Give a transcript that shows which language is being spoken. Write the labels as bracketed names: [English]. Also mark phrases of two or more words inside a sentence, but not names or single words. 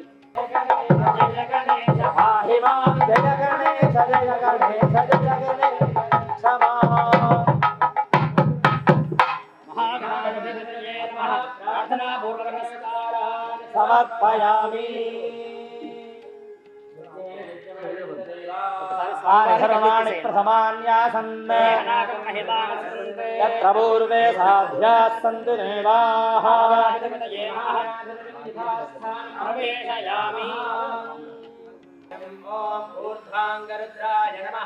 [Sanskrit] जय गणेश पाहि माम् जय गणेश जय गणेश जय गणेश महागणाधिपतये नमः. प्रार्थनापूर्वक नमस्कारान् समर्पयामि [Telugu] ఒకసారి [Sanskrit] तानि सर्वाणि प्रथमान्यासन् यत्र पूर्वे साध्याः सन्तु देवाः ऊर्ध्वाङ्गरुद्राय नमः